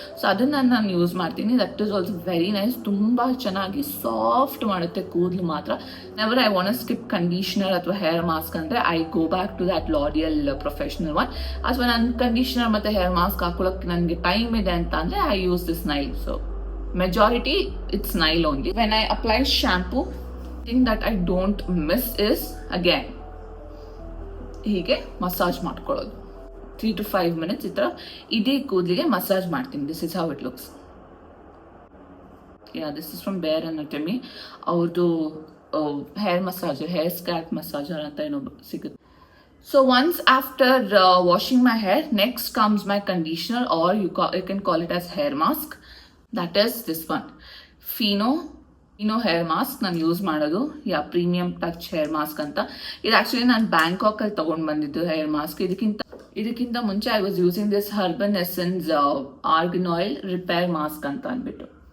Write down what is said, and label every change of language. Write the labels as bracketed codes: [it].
[kn] So ಅದನ್ನು ನಾನು use ಮಾಡ್ತೀನಿ. [en] That is also very nice. [kn] ತುಂಬ ಚೆನ್ನಾಗಿ ಸಾಫ್ಟ್ ಮಾಡುತ್ತೆ ಕೂದಲು ಮಾತ್ರ. [en] Never I want skip conditioner ಅಥವಾ hair mask ಅಂದರೆ I go back to that L'Oreal professional one. [kn] ಅಥವಾ ನನ್ನ ಕಂಡೀಷ್ನರ್ ಮತ್ತು ಹೇರ್ ಮಾಸ್ಕ್ ಹಾಕೊಳ್ಳೋಕ್ಕೆ ನನಗೆ ಟೈಮ್ ಇದೆ ಅಂತ ಅಂದರೆ [en] I use this Nile. So majority it's Nile only. When I apply shampoo, thing that I don't miss is again [kn] ಹೀಗೆ massage ಮಾಡ್ಕೊಳ್ಳೋದು. [en] 3 to 5 minutes [kn] ಈ ಥರ ಇಡೀ ಕೂದಲಿಗೆ ಮಸಾಜ್ ಮಾಡ್ತೀನಿ. [en] This is how it looks. This is from [kn] ಬೇರ್ anatomy. ಅವ್ರದ್ದು hair massager, hair scalp massager ಅಂತ ಏನೋ ಸಿಗುತ್ತೆ. [en] So once after washing my hair, next comes my conditioner, or you can call it as hair mask. That is this one, Fino hair mask [kn] ನಾನು use ಮಾಡೋದು. Premium touch hair mask ಅಂತ. ಇದು actually ನಾನು ಬ್ಯಾಂಕಾಕಲ್ಲಿ ತೊಗೊಂಡು ಬಂದಿದ್ದು hair mask. ಇದಕ್ಕಿಂತ ಮುಂಚೆ [en] I was using this Herbal Essences argan oil repair mask [kn] ಅಂತ ಅಂದ್ಬಿಟ್ಟು.